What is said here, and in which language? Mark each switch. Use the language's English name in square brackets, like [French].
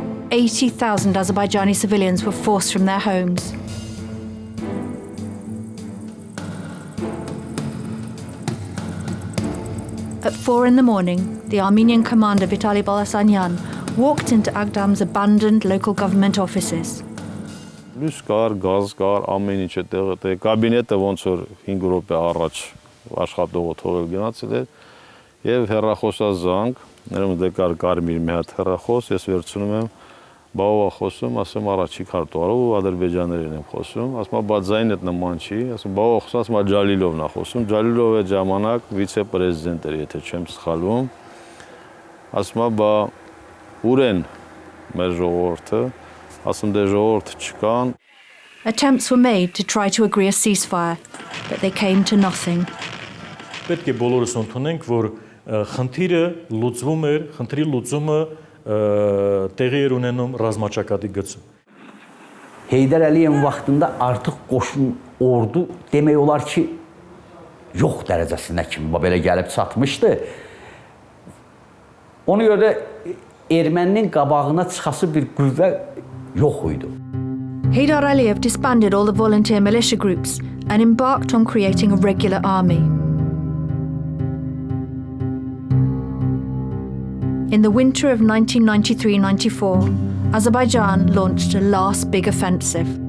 [English] 80,000 Azerbaijani civilians were forced from their homes. At 4 in the morning, the Armenian commander Vitaly Balasanyan walked into Agdam's abandoned local government offices. [Armenian] Լույս կար, գազ կար, ամեն ինչ այդտեղ, կաբինետը ոնց որ 5 րոպե առաջ աշխատողը թողել գնացել էր եւ հեռախոսազանգ, ներում դե կար կարմիր մի հատ հեռախոս, ես վերցնում եմ, բավա խոսում, ասում առաջի քարտուղարով ու ադրբեջաներեն եմ խոսում, ասում բա ձայնը նման չի, ասում բավա խոսում, ասում Ջալիլովն է խոսում, Ջալիլովը այդ ժամանակ վիցե-պրեզիդենտ էր, եթե չեմ սխալվում, ասում բա ուր են մեր ժողովուրդը, ասում դե ժողովուրդ չկան. [English] Attempts were made to try to agree a ceasefire, but they came to nothing. [Armenian] Պետք է բոլորս ընդունենք, որ խնդիրը լուծվում էր, խնդրի լուծումը տեղի էր ունենում ռազմաճակատի գծում. [Azerbaijani] Heydər Əliyevin vaxtında artıq qoşun ordu demək olar ki yox dərəcəsinə kimi belə gəlib çatmışdı. Ona görə də erməninin qabağına çıxası bir qüvvə yox idi. [English] Heydər Əliyev disbanded all the volunteer militia groups and embarked on creating a regular army. In the winter of 1993-94, Azerbaijan launched a last big offensive.